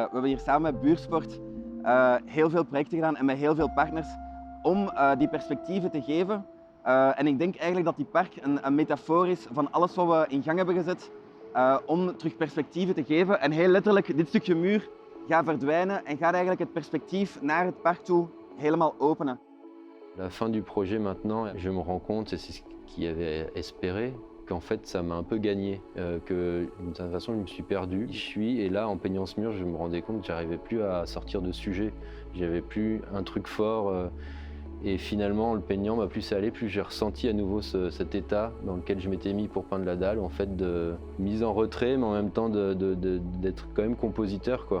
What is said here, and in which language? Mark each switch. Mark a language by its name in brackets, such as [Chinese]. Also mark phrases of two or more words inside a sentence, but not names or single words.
[Dutch] We hebben hier samen met Buurtsport heel veel projecten gedaan en met heel veel partners om die perspectieven te geven En ik denk eigenlijk dat die park een metafoor is van alles wat we in gang hebben gezet om terug perspectieven te geven. En heel letterlijk, dit stukje muur gaat verdwijnen en gaat eigenlijk het perspectief naar het parc toe helemaal openen. [French] À la fin du projet maintenant, je me rends compte, et c'est ce qu'il avait espéré, qu'en fait ça m'a un peu gagné, que d'une certaine façon je me suis perdu. Je suis, et là en peignant ce mur, je me rendais compte que j'arrivais plus à sortir de sujet. J'avais plus un truc fort, et finalement en le peignant, plus ça allait, plus j'ai ressenti à nouveau cet état dans lequel je m'étais mis pour peindre la dalle, en fait de mise en retrait, mais en même temps d'être quand même compositeur, quoi.